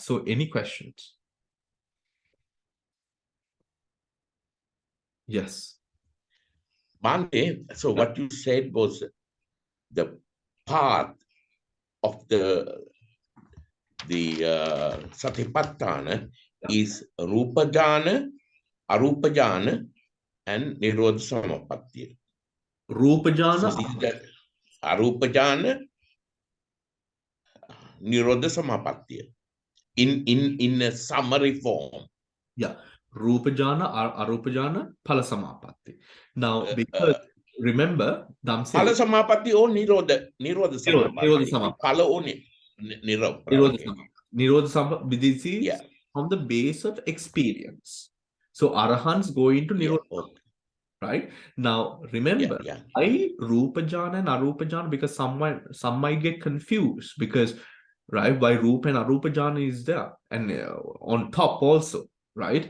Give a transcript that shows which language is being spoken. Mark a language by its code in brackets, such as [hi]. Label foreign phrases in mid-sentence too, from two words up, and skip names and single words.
[en] So, any questions? Yes. Bhante, so what you said was the path of the Satipatthana is [pi] Rupa Jhana, Arupa Jhana, [en] and [pi] Nirodha Samapatti. Rupa Jhana. [en] So this is the [pi] Arupa Jhana, Nirodha Samapatti. [en] In a summary form. Yeah. [pi] Rupa Jhana, Arupa Jhana, Phala Samapatti. [en] Now, because remember, [pi] Phala Samapatti or Nirodha Samapatti. Nirodha Samapatti. [en] Phala only. [pi] Nirodha Samapatti. Nirodha Samapatti. [en] This is on the base of experience. So Arahants go into Nirodha. Right? Now, remember, why [pi] Rupa Jhana [en] and [pi] Arupa Jhana? [en] Because some might get confused because, right, why Rupa and [pi] Arupa Jhana [en] is there and on top also, right?